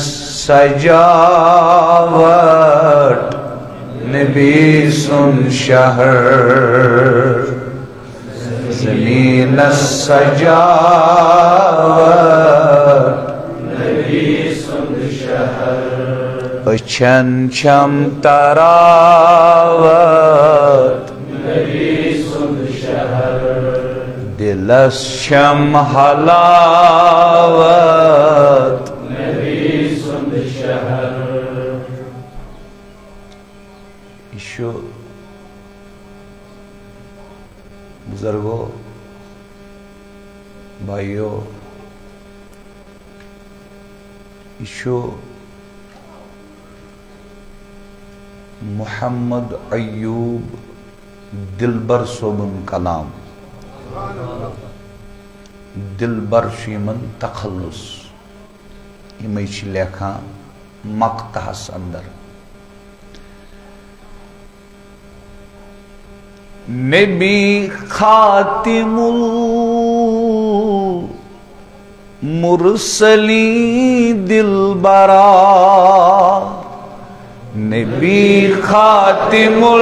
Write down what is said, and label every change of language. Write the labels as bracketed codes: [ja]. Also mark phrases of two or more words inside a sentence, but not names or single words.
[ks] سجاوٹ نبی سن شہر زمین سجاوٹ نبی سن شہر اچھن چھم تراوت نبی سن شہر دلس شم حلاوت نبی سن شہر ایشو [ur] بزرگوں بھائیوں [ks] ایشو محمد ایوب دلبر صوبن کلام دلبر شیمن تخلص یمے چھ لیکھان مقطعس اندر نبی خاتم المرسلین دلبرا نبی خاتم